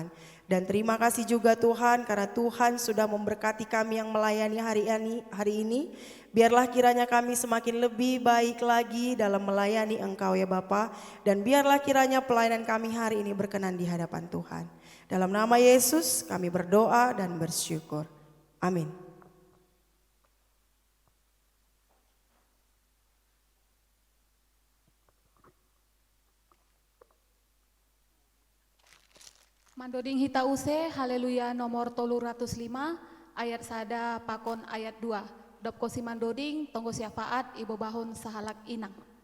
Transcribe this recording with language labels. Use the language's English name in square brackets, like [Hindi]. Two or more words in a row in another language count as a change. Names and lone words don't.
[Indonesian] Dan terima kasih juga Tuhan, karena Tuhan sudah memberkati kami yang melayani hari ini. Biarlah kiranya kami semakin lebih baik lagi dalam melayani Engkau ya Bapa. Dan biarlah kiranya pelayanan kami hari ini berkenan di hadapan Tuhan. Dalam nama Yesus kami berdoa dan bersyukur. Amin. [Batak Simalungun] Mandoding hita use, haleluya nomor 305, ayat sada pakon ayat 2. Dop kosi mandoding, tonggo syafaat, ibu bahun sahalak inang.